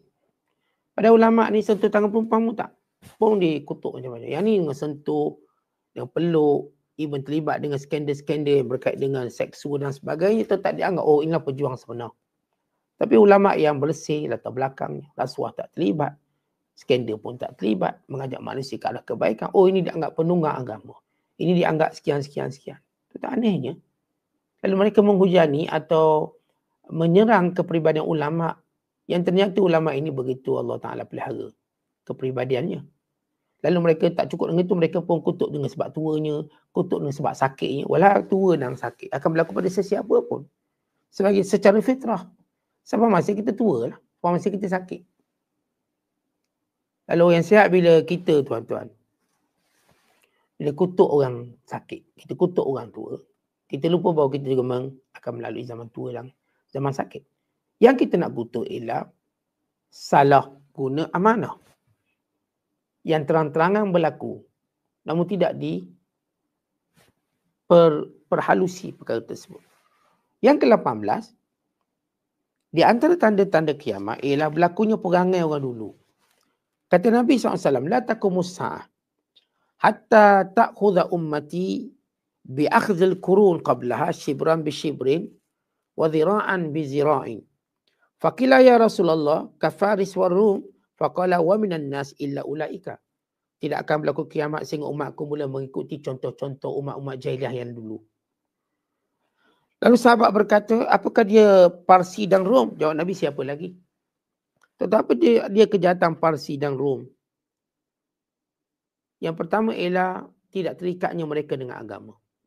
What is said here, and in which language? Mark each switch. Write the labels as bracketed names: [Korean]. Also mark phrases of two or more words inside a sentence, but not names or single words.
[Malay] Pada ulama ni sentuh tangan perempuan pun tak, pun dikutuk macam-macam. Yang ni dengan sentuh, dengan peluk, even terlibat dengan skandal-skandal yang berkait dengan seksual dan sebagainya, tetap dianggap, oh inilah pejuang sebenar. Tapi ulama yang bersih, latar belakangnya, rasuah tak terlibat, skandal pun tak terlibat, mengajak manusia ke arah kebaikan, oh ini dianggap penunggang agama. Ini dianggap sekian-sekian. Itu tak anehnya. Lalu mereka menghujani atau menyerang kepribadian ulama yang ternyata ulama ini begitu [Arabic] الله تعالى [Malay] pelihara kepribadiannya. Lalu mereka tak cukup dengan itu, mereka pun kutuk dengan sebab tuanya, kutuk dengan sebab sakitnya. Walau tua dan sakit akan berlaku pada sesiapa pun. Sebagai secara fitrah. Sebab masa kita tua lah. Sebab masa kita sakit. Lalu yang sihat bila kita tuan-tuan, bila kutuk orang sakit, kita kutuk orang tua, kita lupa bahawa kita juga akan melalui zaman tua dan zaman sakit. Yang kita nak kutuk ialah salah guna amanah. Yang terang-terangan berlaku. Namun tidak perhalusi perkara tersebut. Yang ke-18, di antara tanda-tanda kiamat ialah berlakunya perangai orang dulu. Kata Nabi SAW, [Arabic] لا تقوم الساعة حتى تأخذ أمتي بأخذ القرون قبلها شبرا بشبر وذراعا بذراع. فقيل يا رسول الله كفارس والروم فقال ومن الناس إلا أولئك. [Malay] Tidak akan berlaku kiamat sehingga umatku mula mengikuti contoh-contoh umat-umat jahiliah yang dulu. Lalu sahabat berkata, apakah dia Parsi dan Rom? Jawab Nabi, siapa lagi? Tetapi dia kejahatan Parsi dan Rom. Yang pertama ialah tidak terikatnya mereka dengan agama.